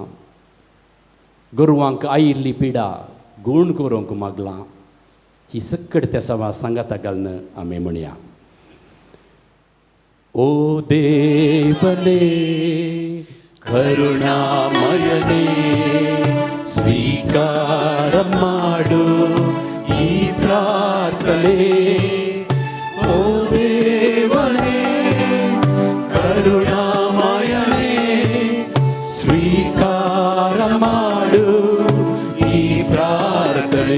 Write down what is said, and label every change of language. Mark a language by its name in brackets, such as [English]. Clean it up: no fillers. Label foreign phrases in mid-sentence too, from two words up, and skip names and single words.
[Konkani] गोरवांक आयिल्ली पिडा गूण करूंक मागलां. ही सकट तेसावां सांगाता घालून आमी म्हणया. [Kannada] ಓ ದೇವನೇ ಕರುಣಾಮಯನೇ ಸ್ವೀಕಾರ ಮಾಡು ಈ ಪ್ರಾರ್ಥನೆ. ಓ ದೇವನೇ ಕರುಣಾಮಯನೇ ಸ್ವೀಕಾರ ಮಾಡು ಈ ಪ್ರಾರ್ಥನೆ.